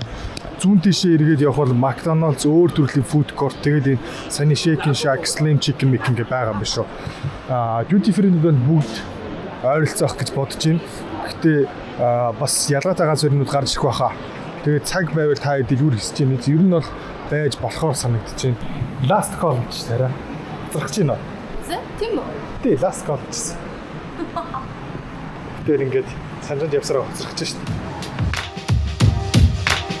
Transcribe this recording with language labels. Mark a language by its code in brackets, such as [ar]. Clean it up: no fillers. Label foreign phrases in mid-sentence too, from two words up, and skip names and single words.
[mn] Зүүн тийшээ эргээд явах бол McDonald's өөр төрлийн [en] food court [mn] тэгээд энэ Sunny Shake Shack, Slim Chicken гэх байгаа юм биш үү? [en] Duty free- [mn] нд бүгд ойролцоох гэж бодож байна. Гэхдээ бас ялгаатай ганц өрнүүд гарч ирэх байхаа. Тэгээд цаг байвал та хэд юу хийж чинь ер нь бол байж болохоор санагдаж байна. [en] Last call [mn] гэж тарай. Зарах чинь нөө. Тийм үү? Тий, [en] last call [mn] гэсэн. Тэр ингээд санжаанд явсараа хоцрох чинь шүү дээ.